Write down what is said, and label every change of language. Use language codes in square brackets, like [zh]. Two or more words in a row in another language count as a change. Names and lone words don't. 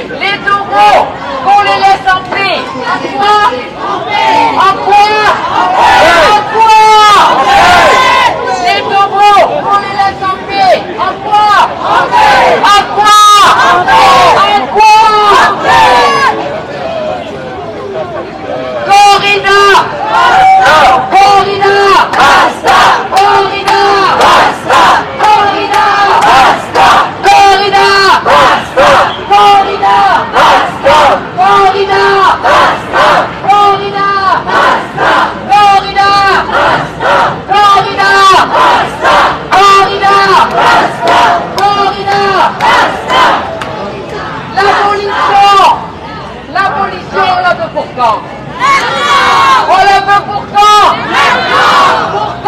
[fr] Les taureaux, on les laisse en paix. En quoi? En quoi? Les taureaux, on les laisse en paix. En quoi? En quoi? En quoi? Corrida! Corrida! Basta! Corrida! Basta! Corrida! Basta! Corrida! Basta! Corrida! Basta! Corrida! Basta! Corrida! Basta! Corrida! Basta! Corrida! Basta! Corrida! Basta! Corrida! Basta! L'abolition! L'abolition, on la veut pour quand? On la veut pour quand? Pour